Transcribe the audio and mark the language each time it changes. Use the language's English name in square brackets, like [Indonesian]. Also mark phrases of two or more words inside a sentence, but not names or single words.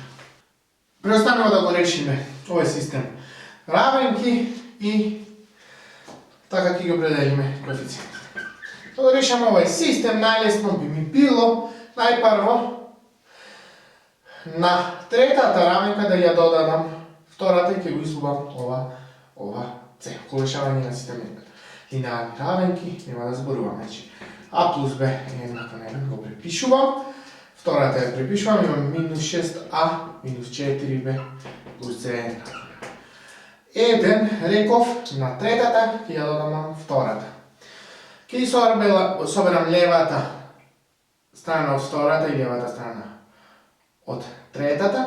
[Macedonian] Preostanemo da go rešime ovaj sistem ravenki i tako ki ga opredelime koeficijenti. Da rešimo ovaj sistem, najlesno bi mi bilo najprvo na tretата ravenka da ja dodam втората и ќе го изгубам ова c. Кога решавање на систем линеарни равенки, нема да зборувам. Значи, a plus b je jednako na 1, го препишувам. Втората ја препишувам, имам минус 6a минус 4b плюс c е еднako. 1, реков, на третата ќе ја додам втората. Ќе соберам левата страна од втората и левата страна од третата.